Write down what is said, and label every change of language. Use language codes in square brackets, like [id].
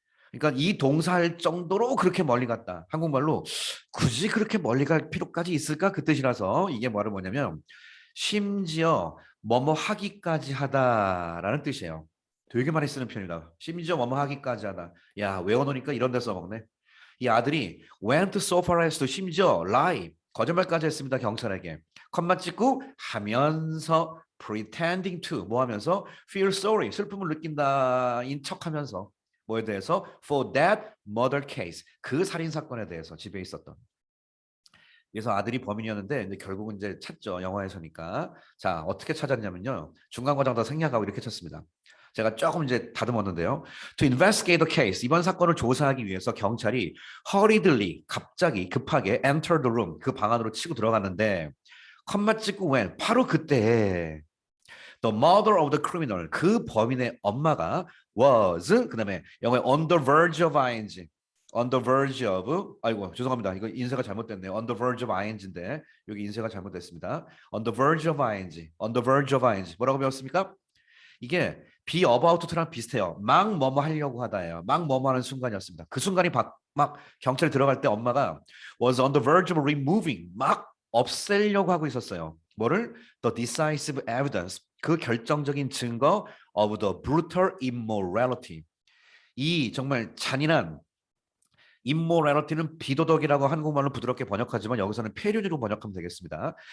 [ko] 그러니까 이 동사할 정도로 그렇게 멀리 갔다. 한국말로 굳이 그렇게 멀리 갈 필요까지 있을까? 그 뜻이라서 이게 뭐냐면 심지어 뭐뭐 하기까지 하다라는 뜻이에요. 되게 많이 쓰는 표현이다. 심지어 뭐뭐 하기까지 하다. 야, 외워놓으니까 이런 데 써먹네. [en] 이 아들이 went so far as to 심지어 lie, [ko] 거짓말까지 했습니다. 경찰에게. 컴마 찍고 하면서 [en] pretending to [ko] 뭐 하면서 [en] feel sorry, [ko] 슬픔을 느낀다인 척하면서 뭐에 대해서 [en] for that murder case [ko] 그 살인 사건에 대해서 집에 있었던. 그래서 아들이 범인이었는데 이제 결국은 이제 찾죠. 영화에서니까. 자, 어떻게 찾았냐면요. 중간 과정 다 생략하고 이렇게 찾습니다. 제가 조금 이제 다듬었는데요. [en] To investigate the case. [ko] 이번 사건을 조사하기 위해서 경찰이 hurriedly 갑자기 급하게 [en] enter the room. [ko] 그 방 안으로 치고 들어갔는데 컴마 찍고 when 바로 그때 [en] the mother of the criminal [ko] 그 범인의 엄마가 was 그다음에 영어에 [en] on the verge of ing on the verge of [ko] 아이고 죄송합니다. 이거 인쇄가 잘못됐네요. on the verge of ing인데 여기 인쇄가 잘못됐습니다. on the verge of ing on the verge of ing 뭐라고 배웠습니까? 이게 be about to랑 비슷해요. 막 뭐뭐 하려고 하다예요. 막 뭐뭐 하는 순간이었습니다. 그 순간이 막 경찰 들어갈 때 엄마가 [en] was on the verge of removing [ko] 막 없애려고 하고 있었어요. 뭐를? [en] The decisive evidence [ko] 그 결정적인 증거 [en] of the brutal immorality [ko] 이 정말 잔인한 immorality는 비도덕이라고 한국말로 부드럽게 번역하지만 여기서는 폐륜으로 번역하면 되겠습니다.